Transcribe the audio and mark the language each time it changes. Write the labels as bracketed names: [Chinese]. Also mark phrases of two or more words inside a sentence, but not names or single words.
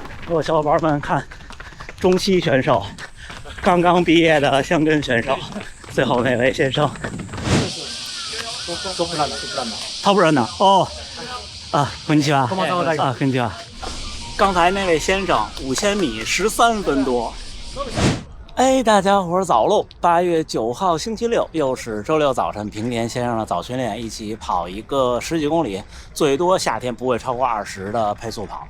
[Chinese] 我小伙伴们看，中期选手，刚刚毕业的香根选手，最后那位先生。 [Japanese] トップランナー。トップランナー。哦，こんにちは。こんにちは。 [Chinese] 刚才那位先生5000米13分多。哎，大家伙早喽！8月9号星期六，又是周六早晨，平田先生的早训练，一起跑一个10几公里，最多夏天不会超过20的配速跑。